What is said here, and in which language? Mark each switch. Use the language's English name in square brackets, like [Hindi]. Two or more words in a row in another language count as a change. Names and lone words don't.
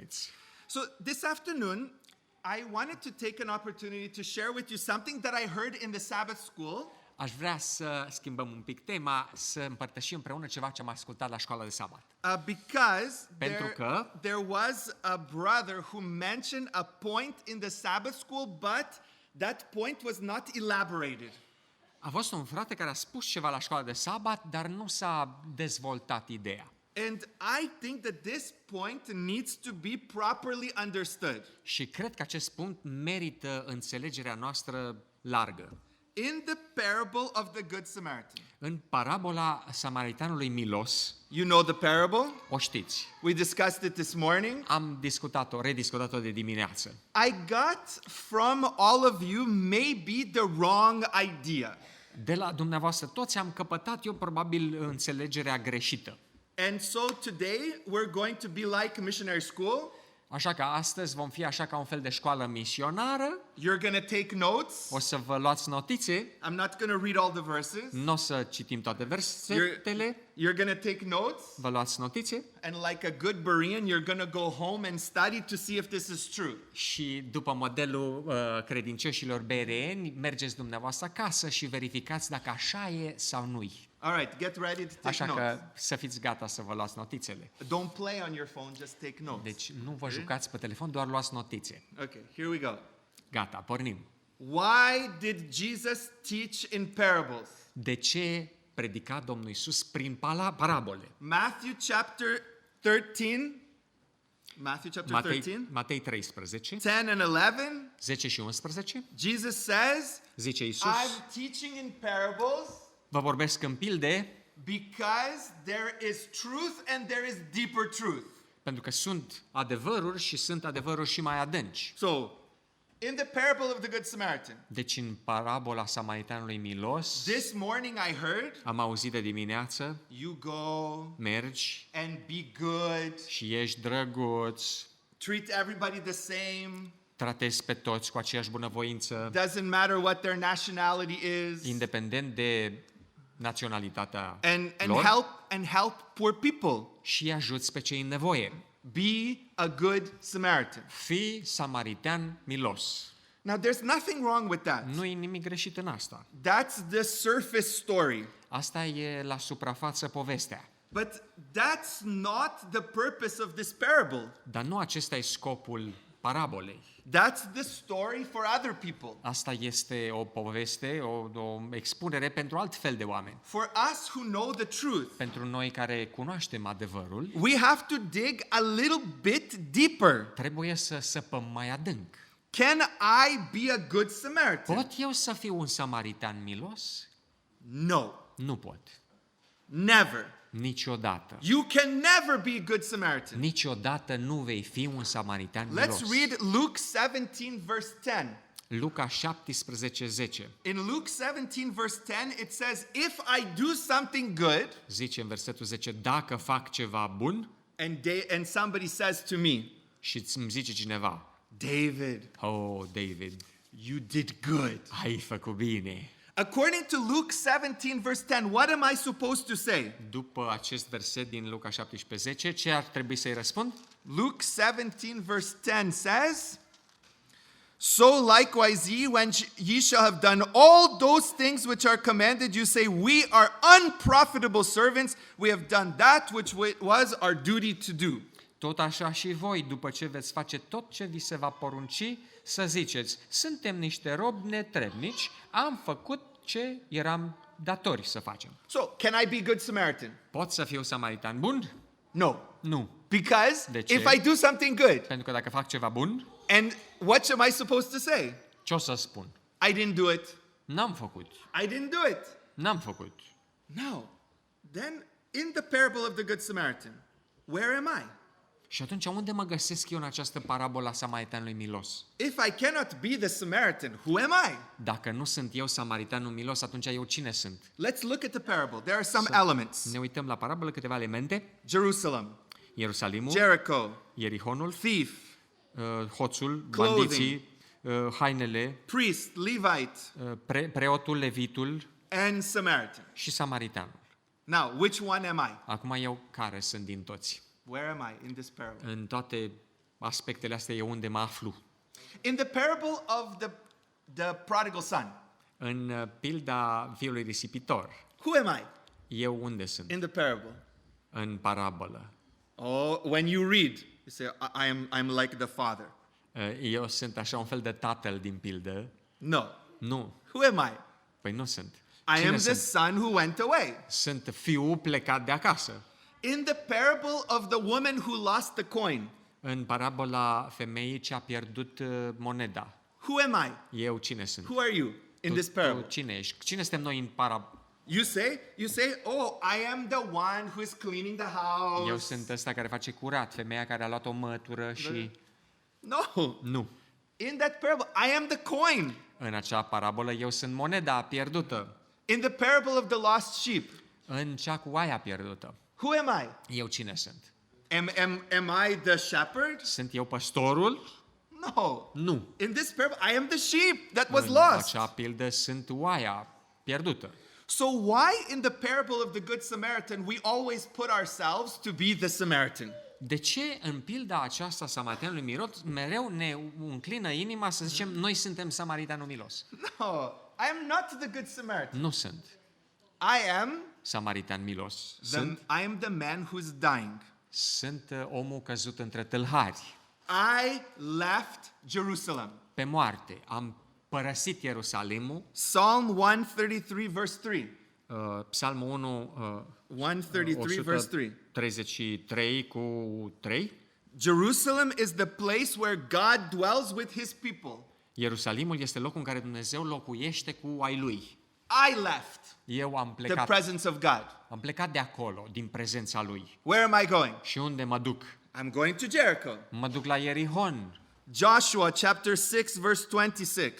[Romanian] părinți. [English] So this afternoon, I wanted to take an opportunity to share with you something that I heard in the Sabbath school. [Romanian] Aș vrea să schimbăm un pic tema, să împărtășim împreună ceva ce am ascultat la școala de sabat. [English] Because [Romanian] Pentru că [English] there was a brother who mentioned a point in the Sabbath school, but that point was not elaborated. [Romanian] a fost un frate care a spus ceva la școala de sabat, dar nu s-a dezvoltat ideea. [English] And I think that this point needs to be properly understood. [Romanian] Și cred că acest punct merită înțelegerea noastră largă. [English] In the parable of the Good Samaritan. [Romanian] În parabola samariteanului milos, [English] You know the parable? [Romanian] o știți. [English] We discussed it this morning. [Romanian] Am rediscutat-o de dimineață. [English] I got from all of you maybe the wrong idea. [Romanian] De la dumneavoastră toți am căpătat eu probabil înțelegerea greșită. [English] And so today we're going to be like missionary school. [Romanian] Așa că astăzi vom fi așa ca un fel de școală misionară. [English] You're going to take notes. [Romanian] O să vă luați notițe. [English] I'm not going to read all the verses. [Romanian] Nu o să citim toate versetele. [English] You're going to take notes. [Romanian] Vă luați notițe. [English] And like a good Berean, you're going to go home and study to see if this is true. [Romanian] Și după modelul credincioșilor bereeni, mergeți dumneavoastră acasă și verificați dacă așa e sau nu-i. [English] All right, get ready to take [Romanian] Așa [English] notes. [Romanian] că să fiți gata să vă luați notițele. [English] Don't play on your phone, just take notes. [Romanian] Deci nu vă jucați pe telefon, doar luați notițe. [English] Okay, here we go. [Romanian] Gata, pornim. [English] Why did Jesus teach in parables? [Romanian] De ce predica Domnul Isus prin parabole? [English] Matthew chapter 13. Matthew chapter 13. [Romanian] Matei 13, [English] 10 and 11. [Romanian] 10 și 11, [English] Jesus says, [Romanian] zice Isus, [English] I'm teaching in parables [Romanian] vă vorbesc în pilde [English] because there is truth and there is deeper truth. [Romanian] pentru că sunt adevăruri și sunt adevăruri și mai adânci. [English] So, in the parable of the Good Samaritan, [Romanian] Deci în parabola samariteanului milos, [English] this morning I heard, [Romanian] am auzit de dimineață, [English] you go [Romanian] mergi [English] and be good, [Romanian] și ești drăguț, [English] treat everybody the same, [Romanian] tratezi pe toți cu aceeași bunăvoință, [English] doesn't matter what their nationality is, [Romanian] independent de naționalitatea [English] and [Romanian] lor, [English] help poor people. [Romanian] și ajuți pe cei în nevoie. [English] Be a good Samaritan. [Romanian] Fii samaritean milos. [English] Now, there's nothing wrong with that. [Romanian] Nu e nimic greșit în asta. [English] That's the surface story. [Romanian] Asta e la suprafață povestea. [English] But that's not the purpose of this parable. [Romanian] Dar nu acesta e scopul parabolei. [English] That's the story for other people. [Romanian] Asta este o poveste, o expunere pentru alt fel de oameni. [English] For us who know the truth, [Romanian] Pentru noi care cunoaștem adevărul, [English] we have to dig a little bit deeper. [Romanian] trebuie să săpăm mai adânc. [English] Can I be a good Samaritan? [Romanian] Pot eu să fiu un samaritean milos? [English] No. [Romanian] Nu pot. [English] Never. [Romanian] Niciodată. [English] You can never be a good Samaritan. [Romanian] Niciodată nu vei fi un samaritean [English] Let's [Romanian] milos. [English] read Luke 17 verse 10. [Romanian] Luca 17:10. [English] In Luke 17 verse 10 it says, if I do something good, [Romanian] Zice în versetul 10, dacă fac ceva bun, [English] and somebody says to me, [Romanian] și îmi zice cineva, [English] David, [Romanian] oh, David, [English] you did good. [Romanian] ai făcut bine. [English] According to Luke 17 verse 10, what am I supposed to say? [Romanian] După acest verset din Luca 17:10, ce ar trebui să-i răspund? [English] Luke 17 verse 10 says, so likewise ye, when ye shall have done all those things which are commanded you, say, we are unprofitable servants, we have done that which was our duty to do. [Romanian] Tot așa și voi, după ce veți face tot ce vi se va porunci, să ziceți, suntem niște robi netrebnici, am făcut ce eram datori să facem. [English] So, can I be a good Samaritan? [Romanian] Pot să fiu samaritan bun? [English] No. [Romanian] Nu. [English] Because [Romanian] De ce? [English] if I do something good, [Romanian] Pentru că dacă fac ceva bun, [English] and what am I supposed to say? [Romanian] ce o să spun? [English] I didn't do it. [Romanian] N-am făcut. [English] I didn't do it. [Romanian] N-am făcut. [English] No. Then, in the parable of the Good Samaritan, where am I? [Romanian] Și atunci unde mă găsesc eu în această parabolă a samariteanului milos? [English] If I cannot be the Samaritan, who am I? [Romanian] Dacă nu sunt eu samariteanul milos, atunci eu cine sunt? [English] Let's look at the parable. There are some elements. [Romanian] Ne uităm la parabolă, câteva elemente. [English] Jerusalem, [Romanian] Ierusalimul, [English] Jericho, [Romanian] Ierihonul, [English] thief, [Romanian] hoțul, [English] Clothing. [Romanian] bandiții, hainele, [English] priest, Levite, [Romanian] preotul, levitul [English] and Samaritan. [Romanian] și samariteanul. [English] Now, which one am I? [Romanian] Acum eu care sunt din toți? [English] Where am I in this parable? [Romanian] În toate aspectele astea e unde mă aflu. [English] In the parable of the prodigal son, [Romanian] În pilda fiului risipitor, [English] who am I [Romanian] eu unde sunt? [English] in the parable? [Romanian] În parabolă. [English] Oh, when you read, you say, I'm like the father. [Romanian] Eu sunt așa un fel de tatăl din pildă. [English] No. [Romanian] Nu. [English] Who am I? [Romanian] Păi nu sunt. [English] I [Romanian] Cine [English] am the [Romanian] sunt? [English] son who went away. [Romanian] Sunt fiul plecat de acasă. [English] In the parable of the woman who lost the coin, [Romanian] În parabola femeii ce a pierdut moneda. [English] who am I? [Romanian] Eu cine sunt? [English] Who are you in this [Romanian] Tu [English] parable? [Romanian] cine ești? Cine suntem noi în parabolă? [English] You say, oh, I am the one who is cleaning the house. [Romanian] Eu sunt ăsta care face curat, femeia care a luat o mătură și... [English] No. [Romanian] Nu. [English] In that parable, I am the coin. [Romanian] În acea parabolă eu sunt moneda pierdută. [English] In the parable of the lost sheep, [Romanian] În cea cu oaia pierdută. [English] who am I? [Romanian] Eu cine sunt? [English] Am I the shepherd? [Romanian] Sunt eu păstorul? [English] No. [Romanian] Nu. [English] In this parable, I am the sheep that was [Romanian] În [English] lost. [Romanian] acea pildă sunt oaia pierdută. [English] So why in the parable of the Good Samaritan we always put ourselves to be the Samaritan? [Romanian] De ce în pilda aceasta samariteanului mereu ne înclină inima să zicem noi suntem samariteanul milos? [English] No, I am not the Good Samaritan. [Romanian] Nu sunt [English] I am [Romanian] samaritean milos. Sunt [English] the man who's dying. [Romanian] omul căzut între tâlhari. [English] I left Jerusalem. [Romanian] Pe moarte. Am părăsit Ierusalimul. [English] Psalm 133 verse 3. [Romanian] Psalmul 1, [English] 133 verse 3. [Romanian] 33 cu 3. [English] Jerusalem is the place where God dwells with his people. [Romanian] Ierusalimul este locul în care Dumnezeu locuiește cu ai lui. [English] I left [Romanian] Eu am [English] the [Romanian] plecat. [English] presence of God. [Romanian] Am plecat de acolo, din prezența lui. [English] Where am I going? [Romanian] Și unde mă duc? [English] I'm going to Jericho. [Romanian] Mă duc la Ierihon. [English] Joshua chapter 6 verse 26.